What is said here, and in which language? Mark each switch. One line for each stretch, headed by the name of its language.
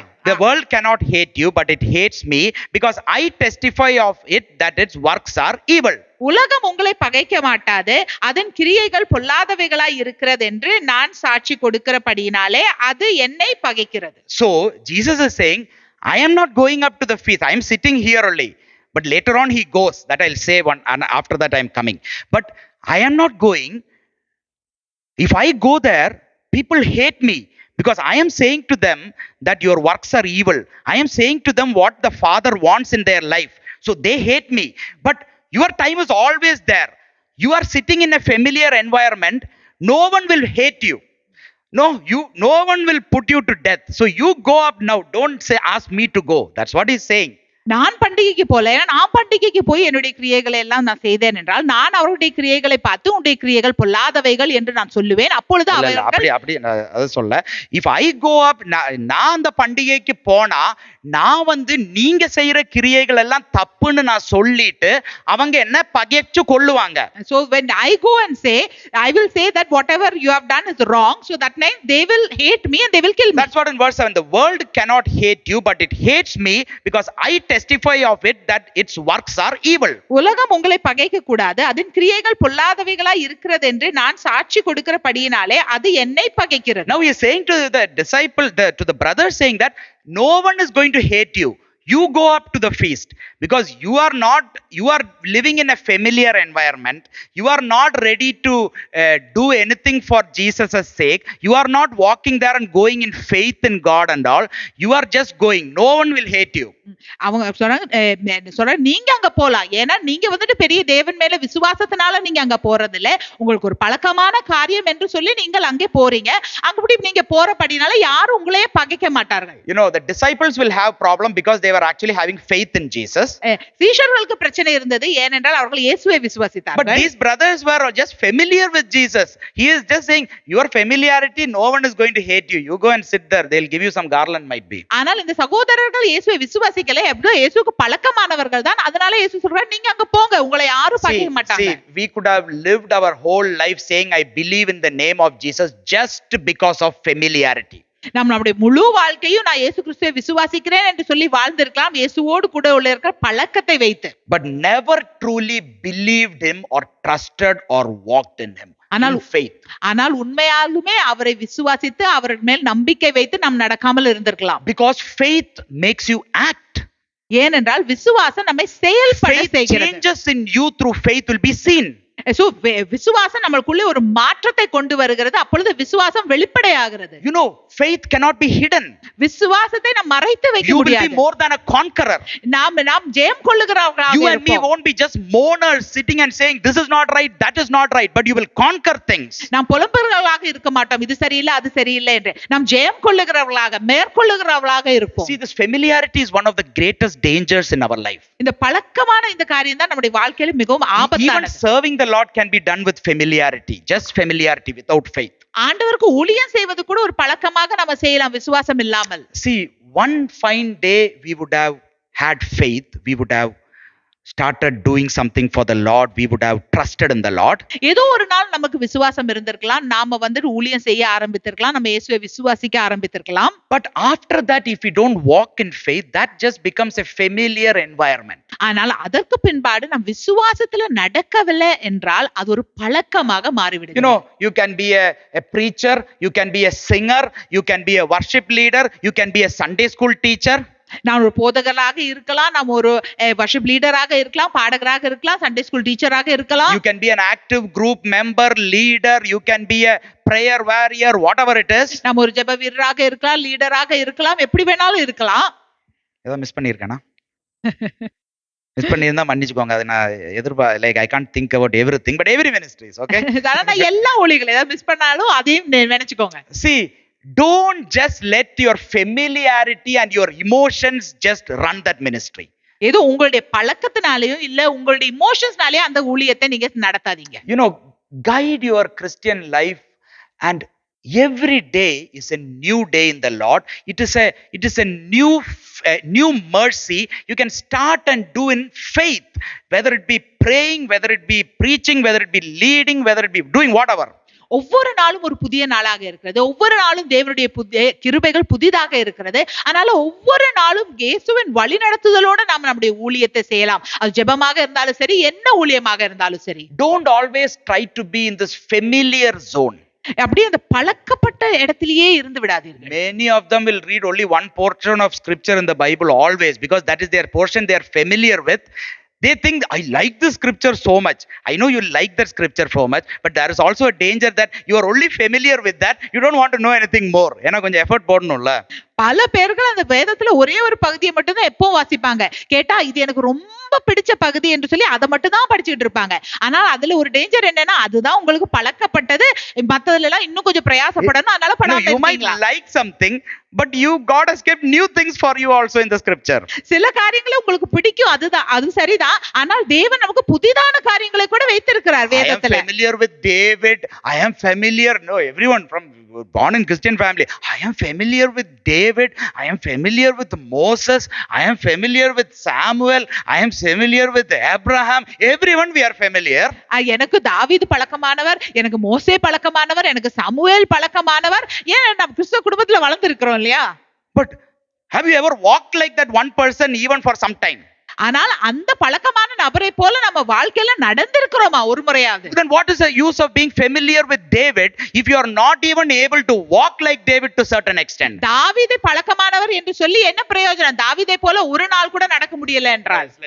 English: The world cannot hate you, but it hates me, because I testify of it that its works are evil.
Tamil: உலகம் உங்களை பகைக்க மாட்டாது, அதன் கிரியைகள் பொல்லாதவைகளாய் இருக்கிறது என்று நான் சாட்சி கொடுக்கிறபடியினாலே அது என்னை பகைக்கிறது.
English: So Jesus is saying, I am not going up to the feast. I am sitting here only. But later on he goes. That I'll say one, and after that I am coming. But I am not going. If I go there, people hate me, because I am saying to them that your works are evil. I am saying to them what the Father wants in their life. So they hate me. But your time is always there. You are sitting in a familiar environment. No one will hate you. No one will put you to death. So you go up now. Don't say, ask me to go. That's what he's saying.
Tamil: நான் பண்டிகைக்கு போல, ஏன்னா நான் பண்டிகைக்கு போய் என்னுடைய கிரியைகளை எல்லாம் நான் செய்தேன் என்றால் நான் அவருடைய கிரியைகளை பார்த்து உன்னுடைய கிரியைகள் பொல்லாதவைகள் என்று நான் சொல்லுவேன். அப்பொழுது இல்ல இல்ல அவர்கள் அப்படி நான் அதை சொல்ல.
English: if I go up,
Tamil: நான் அந்த பண்டிகைக்கு போனா நான் நீங்க செய்யற கிரியைகள் எல்லாம் தப்புன்னு நான் சொல்லிட்டு அவங்க என்ன பகைச்சு கொள்ளுவாங்க.
English: so when I go and say, I will say that whatever you have done is wrong, so that means they will hate me and they will kill me. That's what in verse 7, the world cannot hate you but it hates me because I testify of it that its works are evil.
Tamil: உலகம் உங்களை பகைக்க கூடாது, அதன் கிரியைகள் பொல்லாதவைகளாய் இருக்கிறது என்று நான் சாட்சி கொடுக்கிறபடியினாலே அது என்னை பகைக்கிறது.
English: Now he is saying to the disciple, to the brothers, saying that no one is going to hate you. You go up to the feast because you are living in a familiar environment. You are not ready to do anything for Jesus' sake. You are not walking there and going in faith in God and all. You are just going. No one will hate you.
Tamil: அவங்க சொல்றாங்க நீங்க அங்க போலாம், ஏன்னா நீங்க பெரிய தேவன் மேல விசுவாசத்தினால நீங்க அங்க போறது இல்ல, உங்களுக்கு ஒரு பழக்கமான காரியம் என்று சொல்லி நீங்கள் அங்கே போறீங்க. அங்கபடி நீங்க போறபடினால யாரும் உங்களையே பகைக்க மாட்டார்கள்.
English: You know, the disciples will have problem because they were actually having faith in Jesus.
Tamil: சீஷர்களுக்கு பிரச்சனை இருந்தது, ஏனென்றால் அவர்கள் இயேசுவை விசுவாசித்தார்கள்.
English: But these brothers were just familiar with Jesus. He is just saying your familiarity, no one is going to hate you. You go and sit there, they'll give you some garland might be.
Tamil: ஆனால் இந்த சகோதரர்கள் இயேசுவை விசுவாசிக்கல, எப்படியோ இயேசுவுக்கு பழக்கமானவர்கள் தான், அதனால இயேசு சொல்றார் நீங்க அங்க போங்க, உங்களை யாரும் பகைக்க மாட்டாங்க.
English: See, we could have lived our whole life saying I believe in the name of Jesus just because of familiarity.
Tamil: நம்மளுடைய முழு வாழ்க்கையும் நான் இயேசு கிறிஸ்துவை விசுவாசிக்கிறேன் என்று சொல்லி வாழ்ந்திருக்கலாம், இயேசுவோடு கூட உள்ள இருக்கிற பழக்கத்தை வைத்து.
English: But never truly believed him or trusted or walked in him.
Tamil: ஆனால் உண்மையாலுமே அவரை விசுவாசித்து அவர் மேல் நம்பிக்கை வைத்து நாம் நடக்காமல் இருந்திருக்கலாம்.
English: Because faith makes you act.
Tamil: ஏனென்றால் விசுவாசம் நம்மை செயல்பட செய்கிறது.
English: Changes in you through faith will be seen.
Tamil: விசுவாசம் நம்மளுக்குள்ளே ஒரு மாற்றத்தை கொண்டு வருகிறது, அப்பொழுது விசுவாசம் வெளிப்படையாகிறது.
English: You know, faith cannot be hidden.
Tamil: விசுவாசத்தை நாம் மறைத்து வைக்க முடியாது.
English: You will be more than a conqueror.
Tamil: நாம் ஜெயம் கொள்ளுகிறவர்களாக இருப்போம்.
English: You and me won't be just mourners sitting and saying this is not right, that is not right, but you will conquer things.
Tamil: நாம் புலம்புகிறவர்களாக இருக்க மாட்டோம், இது சரியில்லை அது சரியில்லை என்று. நாம் ஜெயம் கொள்ளுகிறவர்களாக மேற்கொள்ளுகிறவர்களாக இருப்போம்.
English: See, this familiarity is one of the greatest dangers in our life.
Tamil: இந்த பழக்கமான இந்த காரியம் தான் நம்முடைய வாழ்க்கையில மிகவும் ஆபத்தானது.
English: Even serving the Lord can be done with familiarity, just familiarity without faith.
Tamil: ஆண்டவருக்கு ஊழியம் செய்வது கூட ஒரு பழக்கமாக நாம செய்யலாம் விசுவாசம் இல்லாமல்.
English: See, one fine day we would have had faith, we would have started doing something for the Lord, we would have trusted in the Lord.
Tamil: ஏதோ ஒரு நாள் நமக்கு விசுவாசம் இருந்திருக்கலாம், நாம ஊழியம் செய்ய ஆரம்பித்திருக்கலாம், நம்ம இயேசுவை விசுவாசிக்க ஆரம்பித்திருக்கலாம்.
English: But after that, if we don't walk in faith, that just becomes a familiar environment.
Tamil: ஆனால் அதற்கு பின்பாடு நம் விசுவாசத்துல நடக்கவில்லை என்றால் அது ஒரு பழக்கமாக மாறிவிடும்.
English: You know, you can be a preacher, you can be a singer, you can be a worship leader, you can be a Sunday school teacher.
Tamil: நான் ஒரு போதகராக இருக்கலாம், நாம் ஒரு வர்ஷிப் லீடராக இருக்கலாம், பாடகராக இருக்கலாம், சண்டே ஸ்கூல் டீச்சராக இருக்கலாம்.
English: You can be an active group member, leader, you can be a prayer warrior, whatever it is.
Tamil: நாம் ஒரு ஜெப வீரராக இருக்கலாம், லீடராக இருக்கலாம், எப்படி வேணாலும் இருக்கலாம். ஏதோ மிஸ் பண்ணிருக்கேனா? மிஸ் பண்ணியிருந்தா மன்னிச்சுக்கோங்க, அது நான்
English: Like I can't think about everything but every ministries, okay?
Tamil: நான் எல்லா ஊழியங்களும் ஏதாவது மிஸ் பண்ணாலும் அதையும் நினைச்சுக்கோங்க.
English: See, don't just let your familiarity and your emotions just run that ministry.
Tamil: ஏதோ உங்களுடைய பழக்கத்தினாலயும் இல்ல உங்களுடைய இமோஷன்ஸ்னாலே அந்த ஊழியத்தை நீங்க நடத்தாதீங்க.
English: You know, guide your Christian life, and every day is a new day in the Lord. It is a new mercy you can start and do in faith, whether it be praying, whether it be preaching, whether it be leading, whether it be doing whatever.
Tamil: ஒவ்வொரு நாளும் ஒரு புதிய நாளாக இருக்கிறது, ஒவ்வொரு நாளும் தேவனுடைய கிருபைகள் புதிதாக இருக்கிறது. அதனால ஒவ்வொரு நாளும் இயேசுவின் வழி நடத்துதலோட நாம நம்முடைய ஊழியத்தை செய்யலாம். அது ஜெபமாக இருந்தாலும் சரி, என்ன ஊழியமாக இருந்தாலும் சரி.
English: Don't always try to be in this familiar zone.
Tamil: அப்படியே அந்த பழக்கப்பட்ட இடத்திலேயே இருந்து விடாதீர்கள்.
English: Many of them will read only one portion of scripture in the Bible always because that is their portion they are familiar with. They think I like this scripture so much. I know you like that scripture so much, but there is also a danger that you are only familiar with that. You don't want to know anything more.
Tamil: ஏன்னா கொஞ்சம் effort போடணும்ல. பல பேர்கள் அந்த வேதத்துல ஒரே ஒரு பகுதியை மட்டும் தான் எப்பவும் வாசிப்பாங்க. கேட்டா இது எனக்கு ரொம்ப பிடிச்ச பகுதி என்று சொல்லி அதை மட்டும் தான் படிச்சுட்டு இருப்பாங்க. ஆனால் அதுல ஒரு டேஞ்சர் என்னன்னா, அதுதான் உங்களுக்கு பழக்கப்பட்டது, மத்ததுல எல்லாம் இன்னும் கொஞ்சம் பிரயாசப்படணும், அதனால
English: You know,
Tamil: படாம
English: you might
Tamil: இருப்பீங்களா?
English: like something, but God has kept new things for you also in the scripture.
Tamil: சில காரியங்களை உங்களுக்கு பிடிக்கும், அதுதான், அது சரிதான். ஆனால் தேவன் நமக்கு புதிதான காரியங்களை கூட வைத்திருக்கிறார்
English: I am
Tamil: வேதத்துல.
English: familiar with David. I am familiar. No, everyone from born in Christian family. I am familiar with David. I am familiar with Moses. I am familiar with Samuel. I am familiar with Abraham. Everyone we are familiar.
Tamil: எனக்கு தாவீது பழக்கமானவர், எனக்கு மோசே பழக்கமானவர், எனக்கு சமுவேல் பழக்கமானவர். ஏன் நம்ம கிறிஸ்துவ குடும்பத்துல வளர்ந்திருக்கிறோம் இல்லையா?
English: But have you ever walked like that one person even for some time?
Tamil: ஆனால் அந்த பழக்கமான நபரை போல நம்ம வாழ்க்கையில நடந்திருக்கிறோமா ஒரு முறையாவது?
English: Then what is the use of being familiar with David if you are not even able to walk like David to certain extent?
Tamil: தாவீது பழக்கமானவர் என்று சொல்லி என்ன பிரயோஜனம்? தாவீதை போல ஒரு நாள் கூட நடக்க முடியல என்றால்.